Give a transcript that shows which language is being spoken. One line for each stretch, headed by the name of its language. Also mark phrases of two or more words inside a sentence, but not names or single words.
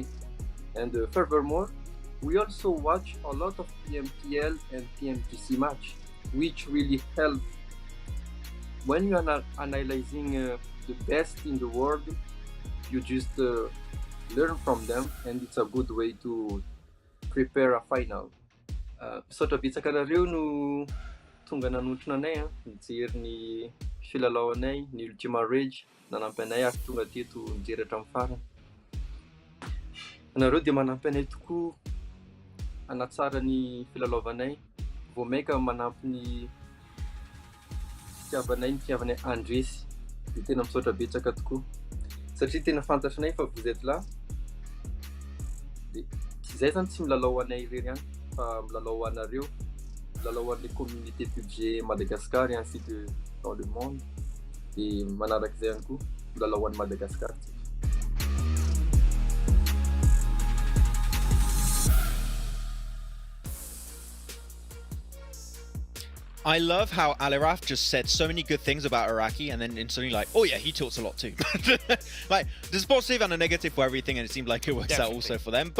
English: And furthermore, we also watch a lot of PMPL and PMGC match, which really help. When you are analyzing the best in the world, you just learn from them, and it's a good way to prepare a final.
Malagasy: Misaotra betsaka anareo no tonga nanotrona anay nijery ny filalaoanay ny Ultima Rage, nanampy anay ary tonga teto nijery hatramin'ny farany. Anareo dia manampy anay tokoa hanatsara ny filalaovanay, vao maika manampy ny fitiavanay, ny fitiavanay andresy. Dia tena misaotra betsaka tokoa satria tena fantatrinay fa
French: vous êtes là.
Malagasy: Dia izay zany tsy milalao anay irery ihany fa milalao anareo, milalao an'ilay communauté PUBG Madagascar
French: ainsi que dans le monde.
Malagasy: Dia manarak'izay ihany koa milalao an'i Madagascar.
English: I love how Aliraf just said so many good things about Iraqi, and then instantly like, oh yeah, he talks a lot too. Like, there's a positive and a negative for everything, and it seemed like it works out also for them.